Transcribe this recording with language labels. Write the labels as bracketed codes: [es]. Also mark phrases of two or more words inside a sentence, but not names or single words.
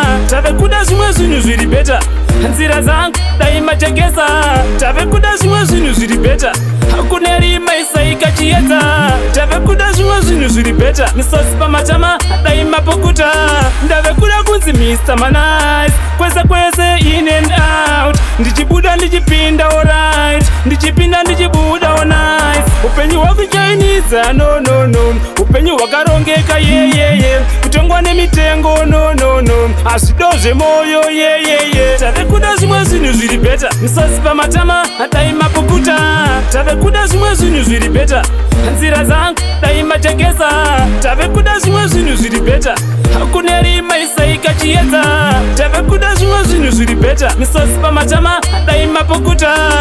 [sn] Ndave kuda zvimwe zvinhu zviri peta, nzira dzangu, dai majekesa. Ndave kuda zvimwe zvinhu zviri peta, kune rima isaika chiedza. Ndave kuda zvimwe zvinhu zviri peta, misodzi pamatama, dai mapukuta. Ndave kuda kunzi Mister Manise, kwese kwese, [en] in and out. [sn] Ndichibuda ndichipinda, alright. Ndichipinda ndichibuda, [en] oh nice. [sn] Upenyu hwakuchainidza, [en] no, no, no. [sn] Upenyu hwakarongeka, ye, ye, ye. Kutongwa nemitengo, [en] no, no, no. [sn] Hazvido zvemoyo, ye, ye, ye. Tave kuda zvimwe zvinhu zviri bheta. Misodzi pamatama, dai mapukuta. Tave kuda zvimwe zvinhu zviri bheta. Nzira dzangu, dai majekesa. Tave kuda zvimwe zvinhu zviri bheta. Kune rima isaika chiedza. Tave kuda zvimwe zvinhu zviri bheta. Misodzi pamatama, dai mapukuta.